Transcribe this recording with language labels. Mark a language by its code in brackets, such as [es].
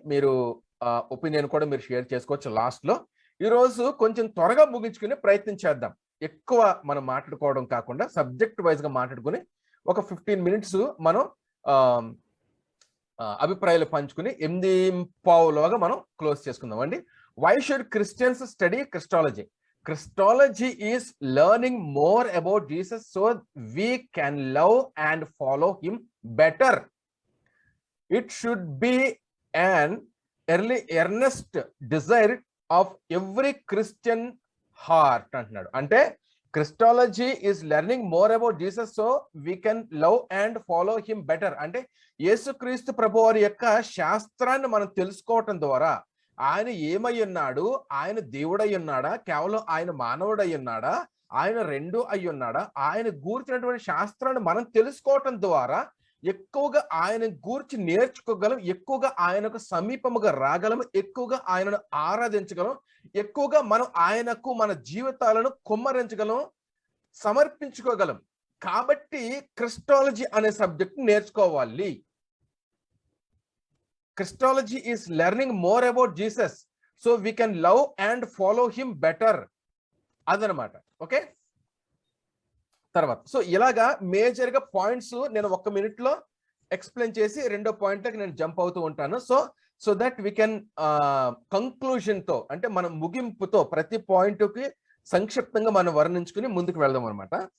[te] మీరు ఒపీనియన్ కూడా మీరు షేర్ చేసుకోవచ్చు లాస్ట్ లో. ఈరోజు కొంచెం త్వరగా ముగించుకునే ప్రయత్నం చేద్దాం. ఎక్కువ మనం మాట్లాడుకోవడం కాకుండా సబ్జెక్ట్ వైజ్ గా మాట్లాడుకుని ఒక 15 మినిట్స్ మనం అభిప్రాయాలు పంచుకుని 8:15 మనం క్లోజ్ చేసుకుందాం అండి. [en] Why should Christians study Christology? Christology is learning more about Jesus so we can love and follow him better. It should be an earnest desire of every Christian heart అంటున్నాడు. అంటే Christology is learning more about Jesus so we can love and follow him better. [te] అంటే యేసుక్రీస్తు ప్రభువారి యొక్క శాస్త్రాన్ని మనం తెలుసుకోవటం ద్వారా ఆయన ఏమై ఉన్నాడు, ఆయన దేవుడై ఉన్నాడా, కేవలం ఆయన మానవుడై ఉన్నాడా, ఆయన రెండు అయి ఉన్నాడా, ఆయన గూర్చినటువంటి శాస్త్రాన్ని మనం తెలుసుకోవటం ద్వారా ఎక్కువగా ఆయన గూర్చి నేర్చుకోగలం, ఎక్కువగా ఆయనకు సమీపముగా రాగలం, ఎక్కువగా ఆయనను ఆరాధించగలం, ఎక్కువగా మనం ఆయనకు మన జీవితాలను కుమ్మరించగలం, సమర్పించుకోగలం. కాబట్టి క్రిస్టాలజీ అనే సబ్జెక్ట్ నేర్చుకోవాలి. [en] Christology is learning more about Jesus so we can love and follow him better. [te] అదనమాట. ఓకే, తర్వాత సో ఇలాగా మేజర్ గా పాయింట్స్ నేను 1 మినిట్ లో ఎక్స్ప్లెయిన్ చేసి రెండో పాయింట్లకి నేను జంప్ అవుతూ ఉంటాను. So that we can conclusion తో, అంటే మన ముగింపుతో ప్రతి పాయింట్ కి సంక్షిప్తంగా మనం వర్ణించుకుని ముందుకు వెళ్దాం అనమాట.